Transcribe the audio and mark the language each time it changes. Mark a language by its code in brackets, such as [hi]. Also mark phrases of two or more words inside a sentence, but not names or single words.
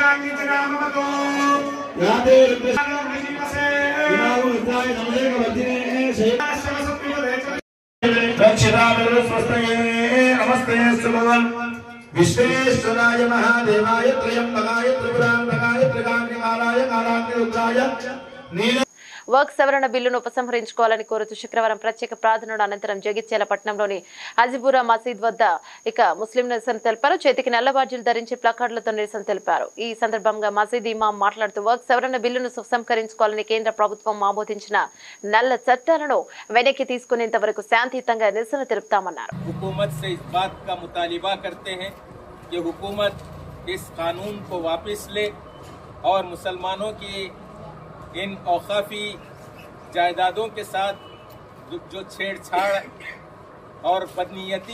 [te] రాధే [sa] नमस्ते भगवान विश्वेश्वराय महादेवाय त्रयंबकाय त्रिपुरांतकाय त्रिकाग्निकालाय कालाग्निरुद्राय नील [te] వర్క్ సవరణ బిల్లును ఉపసంహరించుకోవాలని కోరుతూ శుక్రవారం ప్రత్యేక ప్రార్థనల అనంతరం జగిత్యాల పట్టణంలోని హజీబురా మసీద్ వద్ద ముస్లిం నిరసన తెలిపారు. చేతికి నల్ల బాడ్జీలు ధరించి ప్లకార్డులతో నిరసన తెలిపారు. ఈ సందర్భంగా మసీద్ ఇమాం మాట్లాడుతూ వర్క్ సవరణ బిల్లును ఉపసంహరించుకోవాలని కేంద్ర ప్రభుత్వం ఆమోదించిన నల్ల చట్టాలను వెనక్కి తీసుకునేంత వరకు శాంతియుతంగా నిరసన తెలుపుతామన్నారు. [ur] حکومت سے اس بات کا مطالبہ کرتے ہیں کہ حکومت اس قانون کو واپس لے اور مسلمانوں کی ان اوقافی جائدادوں کے ساتھ جو چھیڑچھاڑ اور بدنیتی